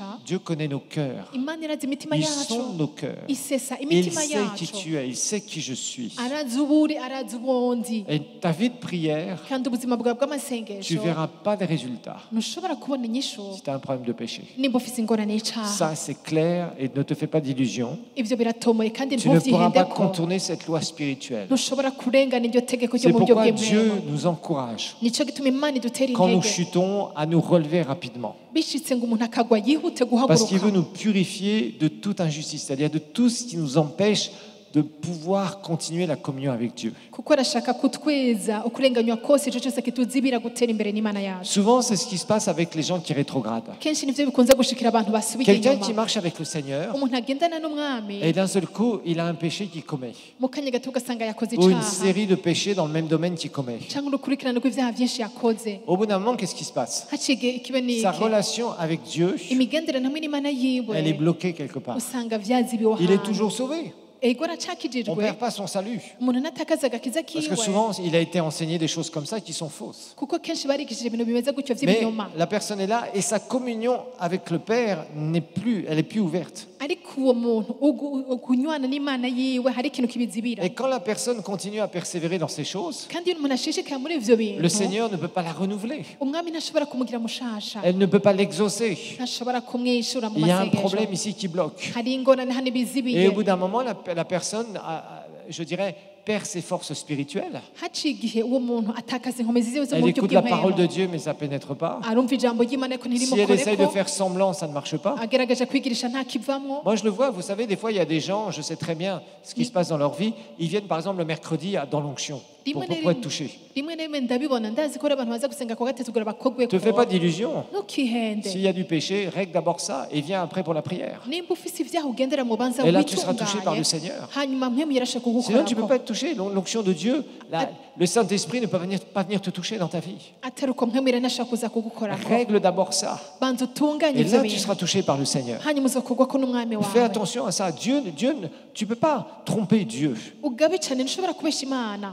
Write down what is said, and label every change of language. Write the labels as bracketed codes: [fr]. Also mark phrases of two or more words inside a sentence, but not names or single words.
[fr] Dieu connaît nos cœurs. [rn] imana irazi imitima [fr] Il [rn] yacu [fr] sonde nos cœurs. [rn] isesa [fr] Il [rn] imitima [fr] sait qui [rn] yacu [fr] tu es. Il sait qui je suis. [rn] arazi uburi arazi ubundi [fr] Et ta vie de prière, [rn] kandi ubuzima bwawe [fr] tu ne [rn] bw'amasengesho [fr] verras pas de résultats [rn] ntushobora kubona inyishu [fr] si tu as un problème de péché. [rn] nimba ufise ingorane y'icaha [fr] Ça, c'est clair et ne te fais pas d'illusions. [rn] ivyo biratomoye kandi [fr] Tu ne pourras pas [rn] ntuvyihende ko [fr] contourner cette loi spirituelle. [rn] ntushobora kurengana iryo tegeko ryo [fr] C'est [rn] mu buryo [fr] pourquoi Dieu [rn] bw'imwema [fr] nous encourage, [rn] nico gituma imana idutera [fr] quand nous [rn] intege [fr] chutons, à nous relever rapidement. [rn] bishitse ngo umuntu akagwa yihute [fr] Parce qu'il veut [rn] guhaguruka [fr] nous purifier de toute injustice, c'est-à-dire de tout ce qui nous empêche de pouvoir continuer la communion avec Dieu. [rn] kuko arashaka kutweza ukurenganywa kose ico cyose kituzibira gutera imbere n'imana yacu [fr] Souvent, c'est ce qui se passe avec les gens qui rétrogradent. [rn] kenshi nivyo bikunze gushikira abantu basubiye [fr] Quelqu'un qui [rn] inyuma [fr] marche avec le Seigneur, [rn] umuntu agendana n'umwami [fr] et d'un seul coup, il a un péché qu'il commet, [rn] mu kanya gato ugasanga yakoze [fr] ou une [rn] icaha [fr] série de péchés dans le même domaine qu'il commet. [rn] cyangwa urukurikirane rw'ivyaha vyinshi yakoze [fr] Au bout d'un moment, qu'est-ce qui se passe? [rn] haciye igihe kibe [fr] Sa [rn] niki [fr] relation avec Dieu, [rn] imigenderanire hamwe n'imana yiwe [fr] elle est bloquée quelque part. [rn] usanga vyazibiwe [fr] Il est [rn] ahantu [fr] toujours sauvé. [rn] ego [fr] On ne [rn] aracakijijwe [fr] perd pas son salut. [rn] umuntu natakaza agakiza [fr] Parce que [rn] kiwe [fr] souvent, il a été enseigné des choses comme ça qui sont fausses. [rn] kuko kenshi barigishije ibintu bimeze gutyo [fr] Mais [rn] vy'ibinyoma [fr] la personne est là et sa communion avec le Père elle est plus ouverte. [rn] ariko uwo muntu kunywana n'imana yiwe hari ikintu kibizibira [fr] Et quand la personne continue à persévérer dans ces choses, [rn] kandi iyo umuntu ashishikaye muri ivyo [fr] le [rn] bintu [fr] Seigneur ne peut pas la renouveler. [rn] umwami ntashobora kumugira mushasha [fr] Elle ne peut pas l'exaucer. [rn] ntashobora kumwishura mu [fr] Il y a un [rn] masengesho [fr] problème ici qui bloque. [rn] hari ingorane hano [fr] Et [rn] ibizibiye [fr] au bout d'un moment, la personne, je dirais, perd ses forces spirituelles. [rn] haciye igihe uwo muntu atakaza inkomezi ziwe zo mu [fr] Elle [rn] buryo [fr] écoute la parole de [rn] bw'impwemu [fr] Dieu, mais ça pénètre pas. [rn] arumva ijambo ry'imana ariko [fr] Si elle essaye de [rn] ntirimukoreko [fr] faire semblant, ça ne marche pas. [rn] agerageje kwigirisha ntakivamwo [fr] Moi, je le vois, vous savez, des fois, il y a des gens, je sais très bien ce qui se passe dans leur vie, ils viennent par exemple le mercredi dans l'onction pour être touchés. [rn] rimwe na rimwe ndabibona ndazi ko ari abantu baza gusenga ku gatatu kugira bakogwe [fr] Ne te fais pas d'illusions. [rn] ntukihende [fr] S'il y a du péché, règle d'abord ça et viens après pour la prière. [rn] nimba ufise ivyaha ugendera mu banza [fr] Et là, tu seras touché par le [rn] witunganye [fr] Seigneur. [rn] hanyuma mpwemu yarasha [fr] Sinon, tu ne peux [rn] kugukorako [fr] pas être touché. L'onction de Dieu, le Saint-Esprit ne peut pas venir te toucher dans ta vie. [rn] atari uko mpwemu iranashaka kuza kugukorako [fr] Règle d'abord ça. [rn] banza utunganye [fr] Et [rn] ivyo [fr] là, tu [rn] bintu [fr] seras touché par le Seigneur. [rn] hanyuma uzokugwako n'umwami [fr] Fais [rn] wawe [fr] attention à ça. Dieu, tu ne peux pas tromper Dieu. [rn] ugabe cane ntushobora kubesha imana